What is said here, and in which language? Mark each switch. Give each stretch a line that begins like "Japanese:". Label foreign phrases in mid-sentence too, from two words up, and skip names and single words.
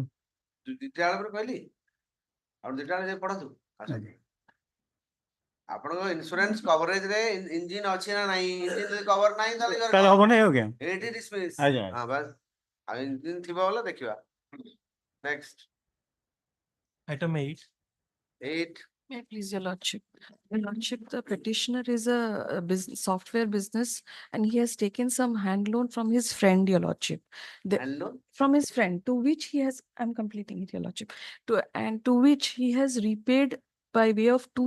Odia: 2ଟା ବେଳେ ପରେ କହିଲି ଆଉ 2ଟା ବେଳେ ଯାଇ ପଢନ୍ତୁ ଆସନ୍ତୁ। ଆପଣଙ୍କ
English: insurance coverage
Odia: ରେ ଇଞ୍ଜିନ ଅଛି ନା ନାହିଁ ଇଞ୍ଜିନ ଯଦି କଭର ନାହିଁ ତାହେଲେ ହବ ନାହିଁ ଆଜ୍ଞା। ଏଇଠି ଡିସମିସ୍ ଆଜ୍ଞା। ହଁ ବାସ୍ ଆଉ ଇଞ୍ଜିନ ଥିବ ବୋଲେ ଦେଖିବା ନେକ୍ସଟ
English: Item 8. 8 May I please, Your Lordship? Your Lordship, the petitioner is a business, software business, and he has taken some hand loan from his friend, Your Lordship. and loan From his friend, to which he has, I'm completing it, Your Lordship, to which he has repaid by way of 2